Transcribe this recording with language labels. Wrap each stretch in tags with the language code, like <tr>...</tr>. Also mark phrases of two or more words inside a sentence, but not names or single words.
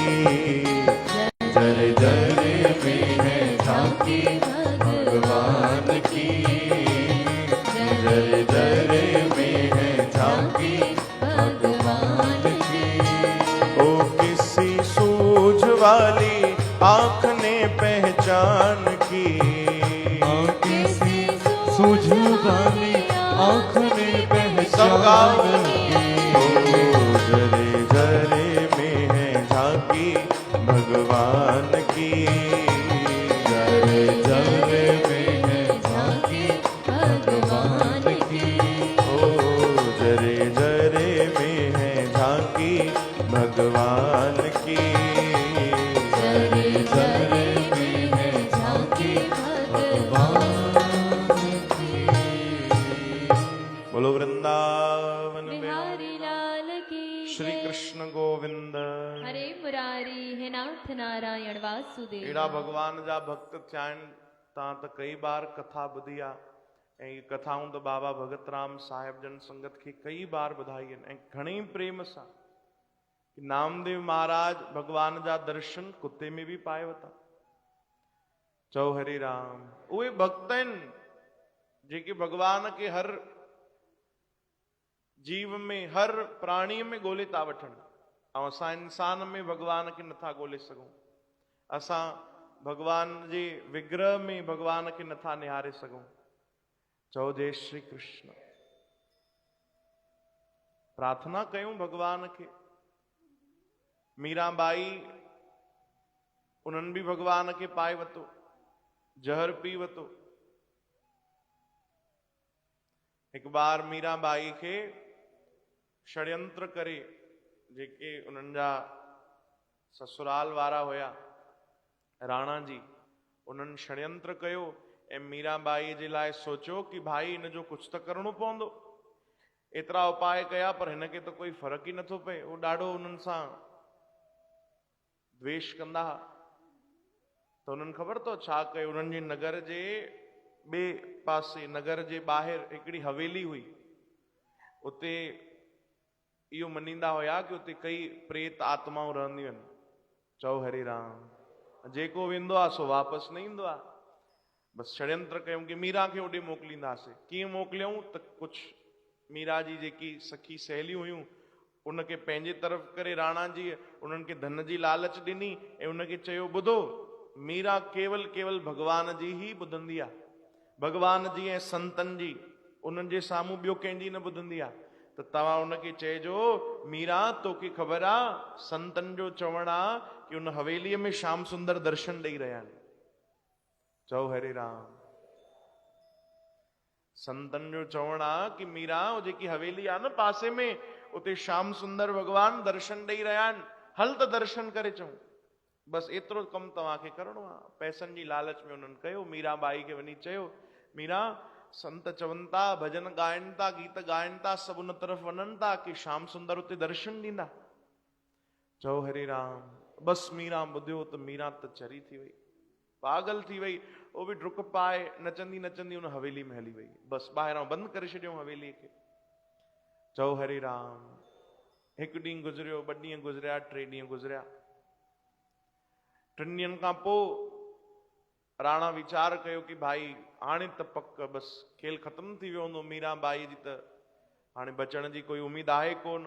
<hi>जरे जरे में है झांकी भगवान की, जरे जरे में है झांकी भगवान की। ओ किसी सूझ वाली आंख ने पहचान की, किसी सूझ वाली आँख ने सब गाओ। पहचान की। ओ जरे जरे में है झांकी भगवान की, जरे जरे में है झांकी भगवान की। ओ जरे जरे में है झांकी भगवान की। जरे जरे में है झांकी भगवान की। बोलो वृंदावन बिहारी लाल की श्री जय। कृष्ण गोविंद। हरे मुरारी है नाथ नारायण वासुदेव।</hi> <sd>एड़ा भगवान जा भक्त थियान ता त कई बार कथा ॿुधी आहे ऐं कथाऊं त बाबा भगत राम साहिब जन संगत खे कई बार ॿुधाई आहिनि ऐं घणेई प्रेम सां। नामदेव महाराज भगवान जा दर्शन कुत्ते में भी पाए वता। चओ हरे राम। उहे भक्त आहिनि जेके भगवान के हर जीव में हर प्राणीअ में ॻोल्हे था वठनि ऐं असां इंसान में भगवान खे नथा ॻोल्हे सघूं। असां भगवान जे विग्रह में भगवान खे नथा निहारे सघूं। चओ जय श्री कृष्ण। प्रार्थना कयूं भगवान खे। मीराबाई उन्हनि भी भगवान खे पाए वतो, जहर पी वतो।</sd> <hi>एक बार</hi> <sd>मीराबाई के षड्यंत्र करे जेके उन्हनि जा ससुराल वारा हुया राणा जी, उन्हनि षड्यंत्र कयो ऐं मीराबाई जे लाइ सोचियो कि भाई इन जो कुछ त करणो पवंदो। एतिरा उपाय कया पर हिनखे त कोई फर्क़ु ई नथो पए। उहो ॾाढो उन्हनि सां द्वेष कंदा हुआ। त उन्हनि ख़बर अथव छा कयो? उन्हनि जे नगर जे ॿिए पासे, नगर जे ॿाहिरि हिकिड़ी हवेली हुई। उते इहो मञींदा हुया कि उते कई प्रेत आत्माऊं रहंदियूं आहिनि। चओ हरे राम। जेको वेंदो आहे सो वापसि न ईंदो आहे। बसि षड्यंत्र कयूं कि मीरा खे होॾे मोकिलींदासीं। कीअं मोकिलियऊं त कुझु मीरा जी जेकी सखी सहेलियूं हुयूं उनखे पंहिंजे तरफ़ करे राणा जी उन्हनि खे धन जी लालच ॾिनी ऐं उनखे चयो ॿुधो, मीरा केवल केवल भगवान जी ही ॿुधंदी आहे, भगवान जी ऐं संतनि जी। उन्हनि जे साम्हूं ॿियो कंहिंजी न ॿुधंदी आहे, त तव्हां उनखे चइजो मीरा तोखे ख़बर आहे संतनि जो चवणु आहे कि उन हवेलीअ में श्याम सुंदर दर्शन ॾेई रहिया आहिनि। चओ हरे राम। संतनि जो चवणु आहे कि मीरा उहो जेकी हवेली आहे न पासे में, उते श्याम सुंदर भॻवान दर्शन ॾेई रहिया आहिनि, हल त दर्शन करे अचूं। बसि एतिरो कमु तव्हांखे करिणो आहे। पैसनि जी लालच में उन्हनि कयो। मीरा बाई खे वञी चयो, मीरा संत चवनि था, भजन ॻाइनि था, गीत ॻाइनि था, सभु उन तरफ़ वञनि था कि श्याम सुंदर उते दर्शन ॾींदा। चओ हरे राम। बसि मीरा ॿुधियो त मीरा त चरी थी वई, पागल थी वई। वो बि डुक पाए नचंदी नचंदी उन हवेली में हली वई। बसि ॿाहिरां बंदि करे छॾियो हवेलीअ खे। चओ हरे राम। हिकु ॾींहुं गुज़रियो, 2 ॾींहं गुज़रिया, 3 ॾींहं गुज़रिया। 3 ॾींहंनि खां पोइ राणा वीचार कयो कि भाई हाणे त पक बसि खेल ख़तम थी वियो हूंदो, मीरा बाई जी त हाणे बचण जी कोई उमेद आहे कोन।</sd>